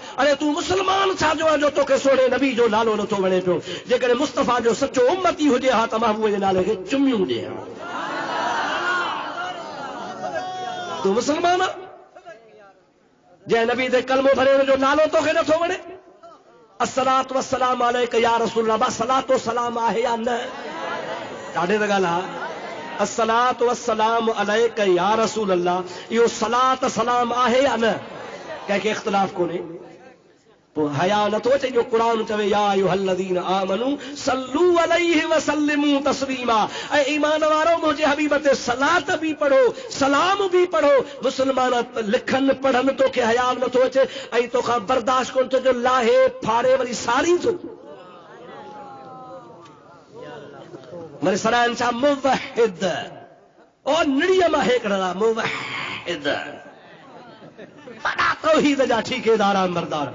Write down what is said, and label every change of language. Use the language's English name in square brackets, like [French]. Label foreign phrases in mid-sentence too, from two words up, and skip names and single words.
[Sindhi] अरे तूं मुस्लमान छाजो आहे जो तोखे सोढ़े नबी जो नालो नथो वणे पियो? जेकॾहिं मुस्तफ़ा जो सचो उम्मती हुजे हा त महबूब जे नाले खे चुमियूं ॾे हा। तूं मुस्लमान आहे जंहिं नबी ते कलमो भरे हुनजो नालो तोखे नथो वणे? [Arabic] الصلاة والسلام عليك يا رسول الله, [Sindhi] सलातो सलाम आहे या न? ॾाढे त ॻाल्हि आहे। [Arabic] الصلاة والسلام عليك يا رسول الله, [Sindhi] इहो सलात सलाम आहे या न? कंहिंखे इख़्तिलाफ़ कोन्हे। पोइ हया नथो अचे जो क़ुरान चवे [Arabic] يا أيها الذين آمنوا صلوا عليه وسلموا تسليما, [Sindhi] ऐं ईमान वारो मुंहिंजे हबीब ते सलात बि पढ़ो, सलाम बि पढ़ो। मुस्लमान लिखनि पढ़नि तोखे हया नथो अचे ऐं तोखां बर्दाश्त कोन थो जो लाहे फाड़े वरी साड़ी थो। वरी सरायनि छा मुवहिद, ओ निड़ीअ मां हिकिड़ा मुवहिद, वॾा तौहीद जा ठेकेदार मरदार।